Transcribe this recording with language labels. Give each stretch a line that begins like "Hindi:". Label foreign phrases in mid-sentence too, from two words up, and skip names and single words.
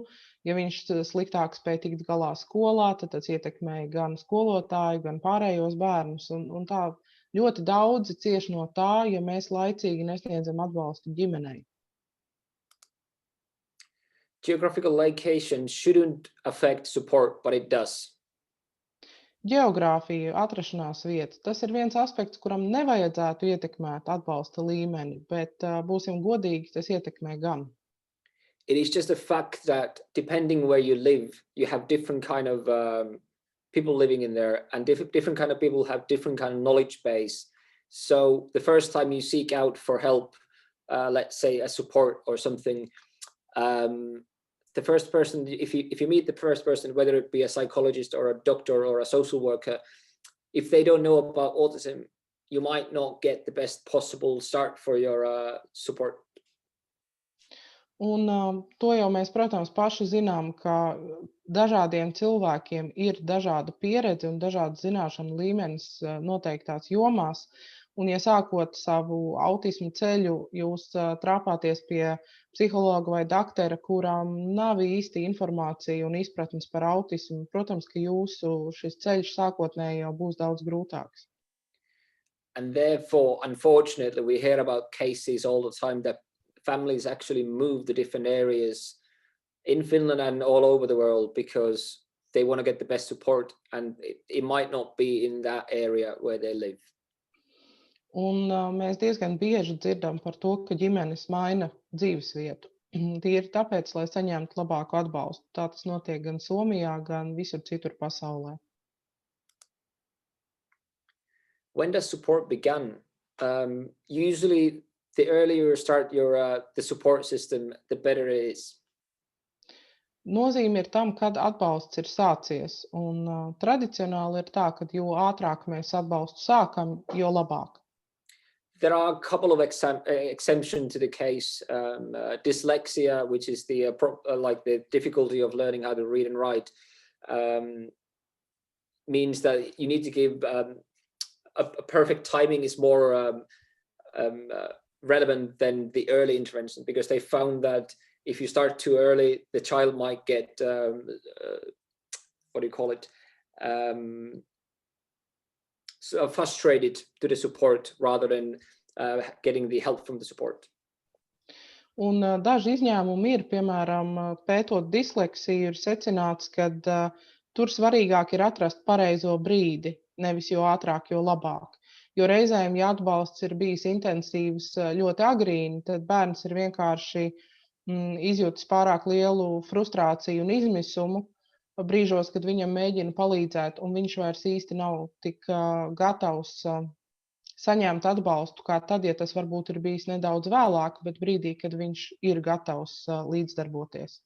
Latvian: Ja viņš sliktāk spēj tikt galā skolā, tad tas ietekmē gan skolotāju, gan pārējos bērnus. Un tā ļoti daudzi cieš no tā, ja mēs laicīgi nesniedzam atbalstu ģimenei.
English: Geographical location shouldn't affect support, but it does.
Latvian: Geogrāfija, atrašanās vieta, tas ir viens aspekts, kuram nevajadzētu ietekmēt atbalsta līmeni, bet būsim godīgi, tas ietekmē gan.
English: It is just a fact that depending where you live, you have different kind of people living in there, and different kind of people have different kind of knowledge base. So the first time you seek out for help, let's say a support or something, the first person, if you meet the first person, whether it be a psychologist or a doctor or a social worker, if they don't know about autism, you might not get the best possible start for your support.
Latvian: Un to jau mēs, protams, paši zinām, ka dažādiem cilvēkiem ir dažāda pieredze un dažādas zināšanu līmenis noteiktās jomās. Un, ja sākot savu autismu ceļu, jūs trāpāties pie psihologa vai daktera, kurām nav īsti informācija un izpratnes par autismu, protams, ka jūsu šis ceļš sākotnēji jau būs daudz grūtāks.
English: And therefore, unfortunately, we hear about cases all the time that families actually move to different areas in Finland and all over the world because they want to get the best support, and it might not be in that area where they live.
Latvian: Un mēs diezgan bieži dzirdam par to, ka ģimenes maina dzīvesvietu. Tīri tāpēc, lai saņemtu labāku atbalstu. Tā tas notiek gan Somijā, gan visur citur pasaulē.
English: When does support begin? Usually, the earlier you start your the support system, the better it is.
Latvian: Nozīme ir tam, kad atbalsts ir sācies. Un tradicionāli ir tā, ka jo ātrāk mēs atbalstu sākam, jo labāk.
English: There are a couple of exemptions to the case. Dyslexia, which is the like the difficulty of learning how to read and write, means that you need to give a perfect timing is more relevant than the early intervention, because they found that if you start too early, the child might get what do you call it? So frustrated to the support rather than getting the help from the support.
Latvian: Un daži izņēmumi ir, piemēram, pētot disleksiju, ir secināts, ka tur svarīgāk ir atrast pareizo brīdi, nevis jo ātrāk, jo labāk. Jo reizēm, ja atbalsts ir bijis intensīvs ļoti agrīni, tad bērns ir vienkārši izjūtis pārāk lielu frustrāciju un izmisumu brīžos, kad viņam mēģina palīdzēt, un viņš vairs īsti nav tik gatavs saņemt atbalstu, kā tad, ja tas varbūt ir bijis nedaudz vēlāk, bet brīdī, kad viņš ir gatavs līdzdarboties.